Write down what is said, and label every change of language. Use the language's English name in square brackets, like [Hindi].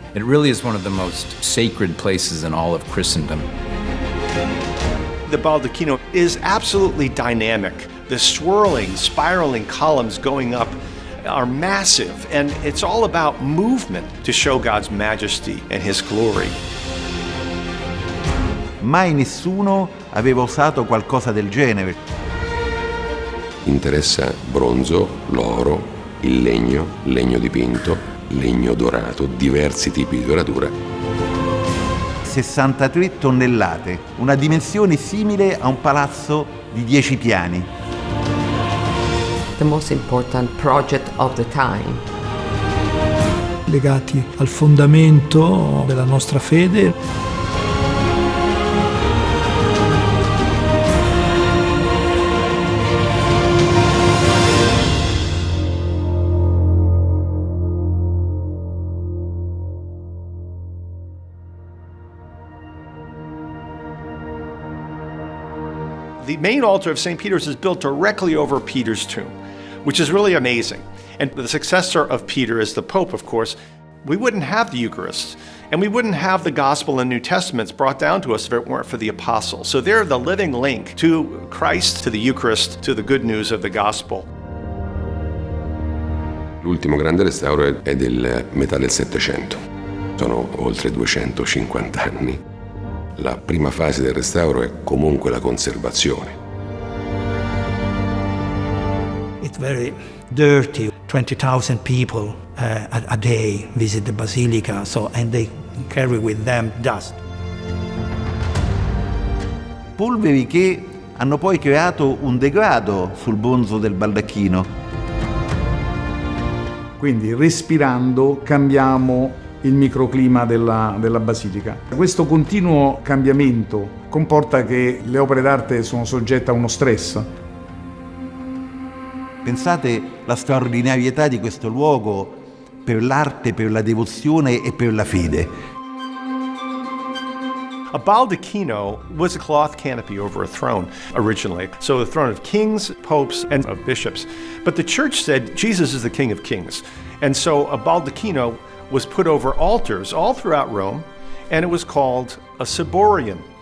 [English] It really is one of the most sacred places in all of Christendom. The Baldacchino is absolutely dynamic. The swirling, spiraling columns going up are massive, and it's all about movement to show God's majesty and His glory. [Italian] Mai nessuno aveva usato qualcosa del genere. Interessa bronzo, l'oro, il legno dipinto, legno dorato, diversi tipi di doratura. 63 tonnellate, una dimensione simile a un palazzo di 10 piani. [English] The most important project of the time. [Italian] Legati al fondamento della nostra fede. [English] The main altar of St. Peter's is built directly over Peter's tomb, which is really amazing. And the successor of Peter is the Pope, of course. We wouldn't have the Eucharist, and we wouldn't have the Gospel and New Testaments brought down to us if it weren't for the Apostles. So they're the living link to Christ, to the Eucharist, to the good news of the Gospel. [Italian] L'ultimo grande restauro è del metà del Settecento. Sono oltre 250 anni. La prima fase del restauro è comunque la conservazione. [English] It's very dirty. 20,000 people a day visit the Basilica, and they carry with them dust. [Italian] Polveri che hanno poi creato un degrado sul bronzo del baldacchino. Quindi respirando cambiamo il microclima della Basilica. Questo continuo cambiamento comporta che le opere d'arte sono soggette a uno stress. Pensate alla straordinarietà di questo luogo per l'arte, per la devozione e per la fede. [English] A baldacchino was a cloth canopy over a throne originally. So the throne of kings, popes, and of bishops. But the church said Jesus is the King of Kings. And so a baldacchino was put over altars all throughout Rome, and it was called a ciborium.